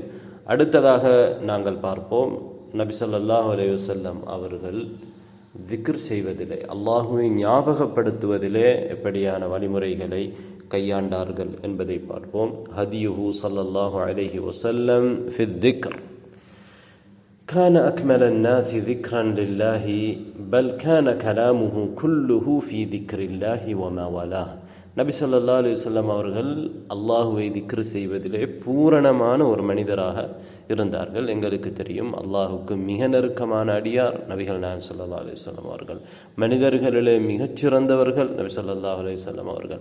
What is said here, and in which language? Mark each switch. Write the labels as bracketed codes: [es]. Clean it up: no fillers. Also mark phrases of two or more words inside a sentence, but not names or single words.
[ta] அடுத்ததாக நாங்கள் பார்ப்போம், நபி [ar] صلى الله عليه وسلم [ta] அவர்கள் திக்ர் செய்வதிலே, அல்லாஹுவை ஞாபகப்படுத்துவதிலே எப்படியான வழிமுறைகளை கையாண்டார்கள் என்பதை பார்ப்போம். [ar] هديه صلى الله عليه وسلم في الذكر كان أكمل الناس ذكرا لله بل كان كلامه كله في ذكر الله وما والاه. [ta] நபி [ar] صلى الله عليه وسلم [ta] அவர்கள் அல்லாஹுவை திக்ர் செய்வதிலே பூரணமான ஒரு மனிதராக இருந்தார்கள். எங்களுக்கு தெரியும், அல்லாஹுக்கு மிக நெருக்கமான அடியார் நபிகள் நாயகம் [ar] صلى الله عليه وسلم [ta] அவர்கள். மனிதர்களிலே மிகச்சிறந்தவர்கள் நபி [ar] صلى الله عليه وسلم [ta] அவர்கள்.